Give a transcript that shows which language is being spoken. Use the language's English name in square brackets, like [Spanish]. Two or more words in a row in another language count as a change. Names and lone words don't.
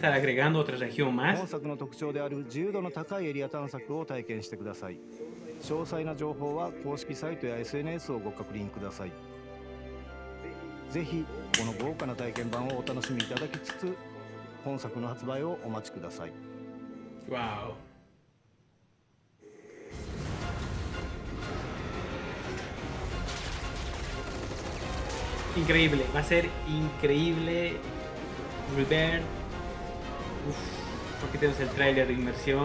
[Japanese] 本作の特徴である自由度の高いエリア探索を体験してください。詳細な情報は公式サイトや SNS をご確認ください。ぜひこの豪華な体験版をお楽しみいただきつつ、本作の発売をお待ちください。 Wow. [Spanish] Increíble, va a ser increíble. Rebirth. Aquí tenemos el tráiler de inmersión.